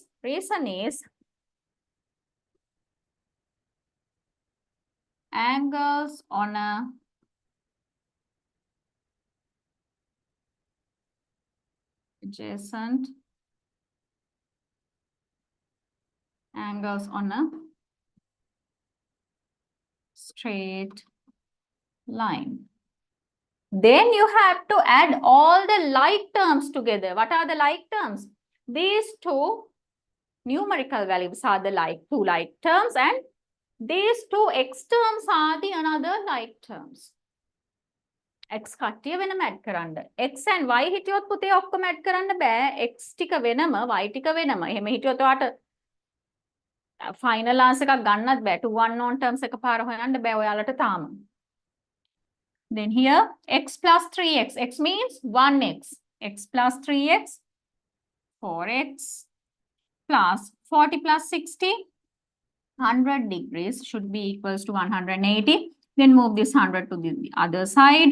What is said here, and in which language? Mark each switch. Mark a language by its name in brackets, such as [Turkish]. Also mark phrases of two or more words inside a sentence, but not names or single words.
[English] Reason is angles on a adjacent angles on a straight line. Then you have to add all the like terms together. What are the like terms? These two numerical values are the two like terms, and these two x terms are the another like terms. [Sinhala] x කට්ටිය වෙනම add කරන්න. [English] x and y [Sinhala] හිටියොත් පුතේ ඔක්කොම add කරන්න බෑ. x ටික වෙනම y ටික වෙනම. එහෙම හිටියොත් ඔයාට [English] final answer [Sinhala] එකක් ගන්නත් බෑ. [English] two unknown terms [Sinhala] එකපාර හොයන්න බෑ ඔයාලට තාම. [English] Then here x plus 3x. X means 1x. x plus 3x, 4x plus 40 plus 60, 100 degrees should be equals to 180. Then move this 100 to the other side.